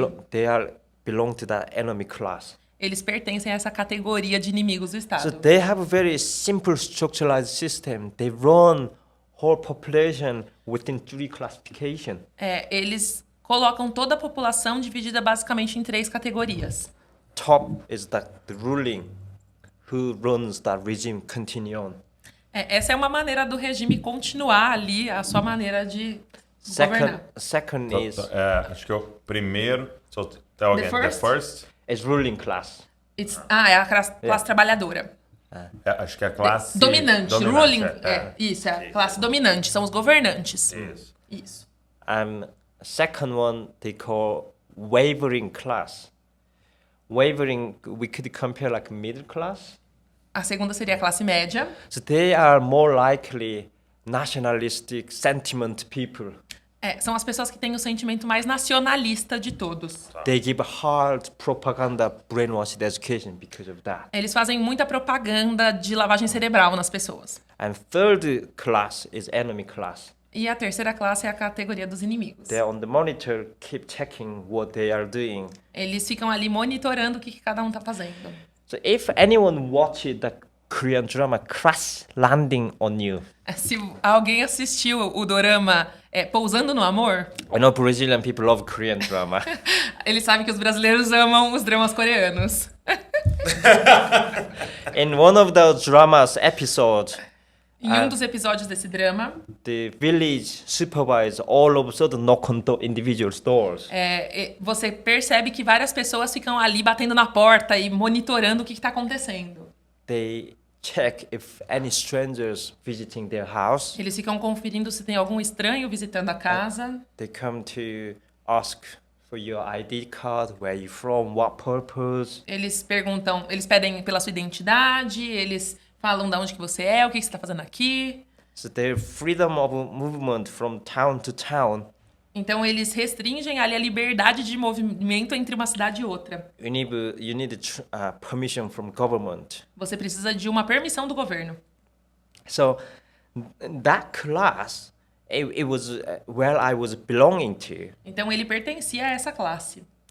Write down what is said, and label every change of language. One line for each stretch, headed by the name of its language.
English: they belong to that enemy class.
Portuguese: eles pertencem a essa categoria de inimigos do Estado.
English: So they have a very simple structuralized system. They run whole population within 3 classification.
Portuguese: Eles colocam toda a população dividida basicamente em 3 categorias.
English: Top is the ruling who runs that regime continue on.
Portuguese: Essa é uma maneira do regime continuar ali, a sua maneira de governar.
English: Second is
Portuguese: acho que é o primeiro.
English: So tell again. The first is ruling class.
Portuguese: É a classe trabalhadora. Acho que é a classe dominante. Ruling. Isso, é a classe dominante. São os governantes. Isso.
English: Second one they call wavering class. Wavering, we could compare like middle class.
Portuguese: A segunda seria a classe média.
English: So they are more likely nationalistic sentiment people.
Portuguese: São as pessoas que têm o sentimento mais nacionalista de todos.
English: They give hard propaganda brainwashed education because of that.
Portuguese: Eles fazem muita propaganda de lavagem cerebral nas pessoas.
English: And third class is enemy class.
Portuguese: E a terceira classe é a categoria dos inimigos.
English: They're on the monitor, keep checking what they are doing.
Portuguese: Eles ficam ali monitorando o que cada um tá fazendo.
English: So if anyone watched the Korean drama Crash Landing on You.
Portuguese: Se alguém assistiu o dorama Pousando no Amor,
English: I know Brazilian people love Korean drama.
Portuguese: eles sabem que os brasileiros amam os dramas coreanos.
English: In one of those dramas episode,
Portuguese: Em dos episódios desse drama,
English: the village supervisor all of a sudden knock on the individual doors.
Portuguese: Você percebe que várias pessoas ficam ali batendo na porta e monitorando o que está acontecendo.
English: They check if any strangers visiting their house.
Portuguese: Eles ficam conferindo se tem algum estranho visitando a casa.
English: They come to ask for your ID card, where you from, what purpose.
Portuguese: Eles pedem pela sua identidade, eles falam de onde que você é, o que você está fazendo aqui.
English: So their freedom of movement from town to town.
Portuguese: Então eles restringem ali a liberdade de movimento entre uma cidade e outra.
English: You need permission from government.
Portuguese: Você precisa de uma permissão do governo.
English: So that class, it was where I was belonging to.
Portuguese: Então ele pertencia a essa classe.